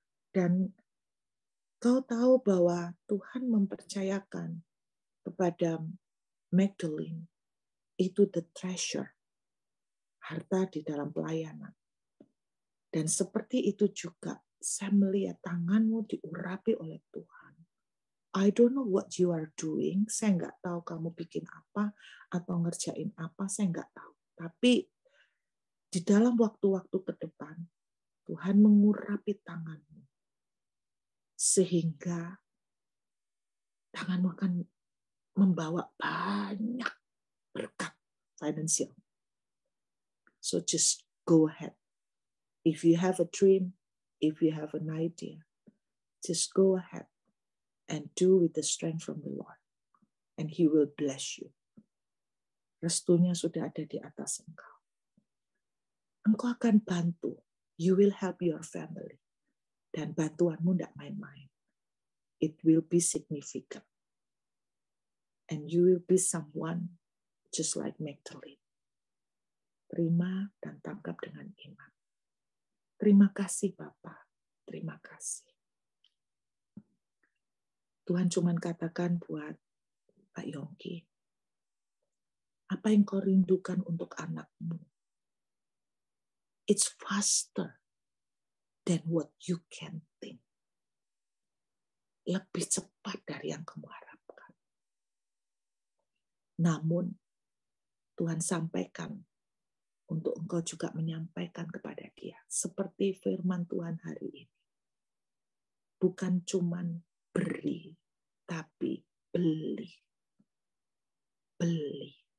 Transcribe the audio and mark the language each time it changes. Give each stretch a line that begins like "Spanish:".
Indonesian: Dan kau tahu bahwa Tuhan mempercayakan kepada Magdalene itu
English: the treasure,
Indonesian: harta di dalam pelayanan. Dan seperti itu juga saya melihat tanganmu diurapi oleh Tuhan.
English: I don't know what you are doing.
Indonesian: Saya nggak tahu kamu bikin apa atau ngerjain apa. Saya nggak tahu. Tapi di dalam waktu-waktu ke depan, Tuhan mengurapi tanganmu. Sehingga tanganmu akan membawa banyak berkat finansial.
English: So just go ahead. If you have a dream, if you have an idea, just go ahead and do with the strength from the Lord. And He will bless you.
Indonesian: Restunya sudah ada di atas engkau. Engkau akan bantu.
English: You will help your family.
Indonesian: Dan bantuanmu tidak main-main.
English: It will be significant. And you will be someone just like Magdalene.
Indonesian: Terima dan tangkap dengan iman. Terima kasih Bapak. Terima kasih. Tuhan cuma katakan buat Pak Yongki, apa yang kau rindukan untuk anakmu?
English: It's faster than what you can think.
Indonesian: Lebih cepat dari yang kamu harapkan. Namun, Tuhan sampaikan untuk engkau juga menyampaikan kepada dia. Seperti firman Tuhan hari ini. Bukan cuman beri, tapi beli. Beli.